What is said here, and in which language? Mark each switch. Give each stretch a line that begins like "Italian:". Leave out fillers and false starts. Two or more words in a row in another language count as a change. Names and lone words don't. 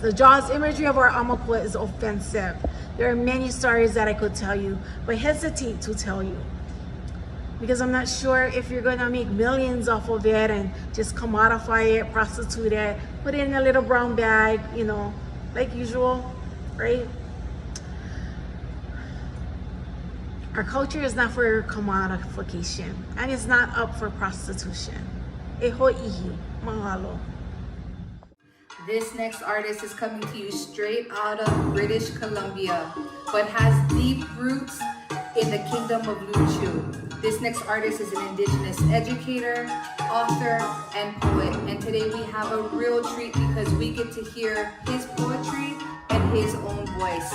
English: The Jaws imagery of our Amakua is offensive. There are many stories that I could tell you, but hesitate to tell you, because I'm not sure if you're gonna make millions off of it and just commodify it, prostitute it, put it in a little brown bag, you know, like usual, right? Our culture is not for commodification, and it's not up for prostitution.
Hawaiian: E ho'ihi, mahalo.
English: This next artist is coming to you straight out of British Columbia, but has deep roots in the kingdom of Luchu. This next artist is an indigenous educator, author, and poet. And today we have a real treat because we get to hear his poetry and his own voice.